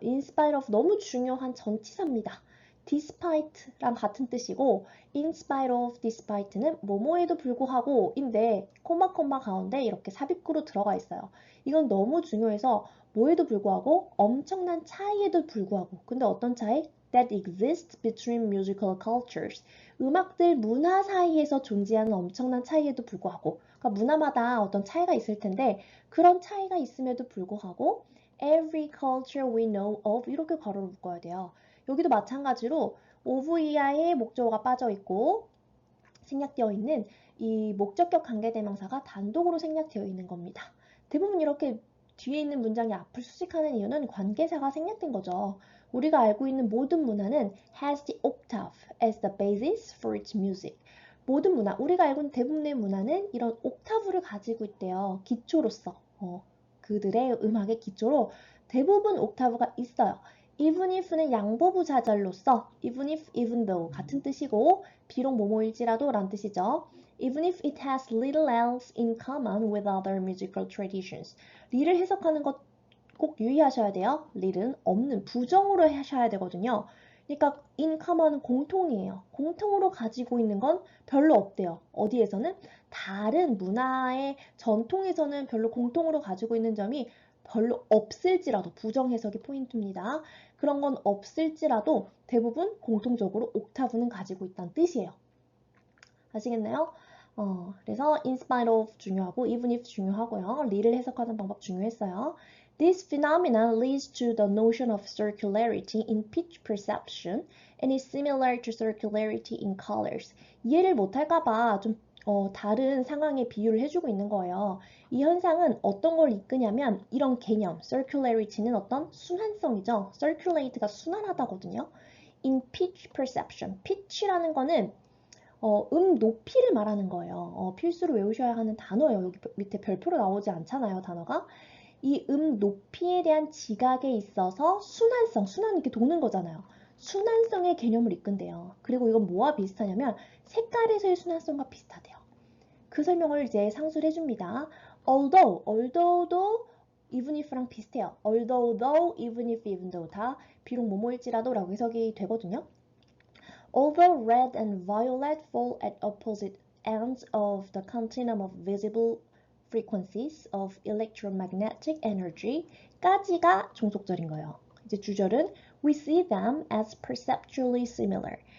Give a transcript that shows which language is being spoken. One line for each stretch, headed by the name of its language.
English: in spite of
Korean: 너무 중요한 전치사입니다. despite랑 같은 뜻이고
English: in spite of, despite
Korean: 는 뭐뭐에도 불구하고 인데 콤마 가운데 이렇게 삽입구로 들어가 있어요. 이건 너무 중요해서 뭐에도 불구하고 엄청난 차이에도 불구하고 근데 어떤 차이?
English: That exists between musical cultures.
Korean: 음악들 문화 사이에서 존재하는 엄청난 차이에도 불구하고 그러니까 문화마다 어떤 차이가 있을 텐데 그런 차이가 있음에도 불구하고
English: every culture we know of
Korean: 이렇게 괄호를 묶어야 돼요. 여기도 마찬가지로 of 이하의 목적어가 빠져 있고 생략되어 있는 이 목적격 관계대명사가 단독으로 생략되어 있는 겁니다. 대부분 이렇게 뒤에 있는 문장이 앞을 수식하는 이유는 관계사가 생략된 거죠. 우리가 알고 있는 모든 문화는
English: has the octave as the basis for its music.
Korean: 모든 문화, 우리가 알고 있는 대부분의 문화는 이런 옥타브를 가지고 있대요. 기초로서. 그들의 음악의 기초로 대부분 옥타브가 있어요.
English: even if는
Korean: 양보부 사절로서
English: even if, even though
Korean: 같은 뜻이고 비록 뭐뭐일지라도 라는 뜻이죠.
English: Even if it has little else in common with other musical traditions.
Korean: 리를 해석하는 것 꼭 유의하셔야 돼요. lit은 없는 부정으로 하셔야 되거든요. 그러니까 in common은 공통이에요. 공통으로 가지고 있는 건 별로 없대요. 어디에서는? 다른 문화의 전통에서는 별로 공통으로 가지고 있는 점이 별로 없을지라도 부정 해석이 포인트입니다. 그런 건 없을지라도 대부분 공통적으로 옥타브는 가지고 있다는 뜻이에요. 아시겠나요? 그래서
English: in spite of
Korean: 중요하고
English: even if
Korean: 중요하고요. 리를 해석하는 방법 중요했어요.
English: This phenomenon leads to the notion of circularity in pitch perception and is similar to circularity in colors.
Korean: 이해를 못할까봐 좀 다른 상황에 비유를 해주고 있는 거예요. 이 현상은 어떤 걸 이끄냐면 이런 개념, circularity는 어떤 순환성이죠. circulate가 순환하다거든요.
English: In pitch perception,
Korean: pitch라는 거는 높이를 말하는 거예요. 필수로 외우셔야 하는 단어예요. 여기 밑에 별표로 나오지 않잖아요, 단어가. 이 높이에 대한 지각에 있어서 순환성, 순환 이렇게 도는 거잖아요. 순환성의 개념을 이끈대요. 그리고 이건 뭐와 비슷하냐면 색깔에서의 순환성과 비슷하대요. 그 설명을 이제 상수를 해줍니다. although도
English: even if랑
Korean: 비슷해요.
English: although, though, even if, even though
Korean: 다 비록 뭐뭐일지라도 라고 해석이 되거든요.
English: Although red and violet fall at opposite ends of the continuum of visible frequencies of electromagnetic energy
Korean: 까지가 종속절인 거예요. 이제 주절은
English: we see them as perceptually similar.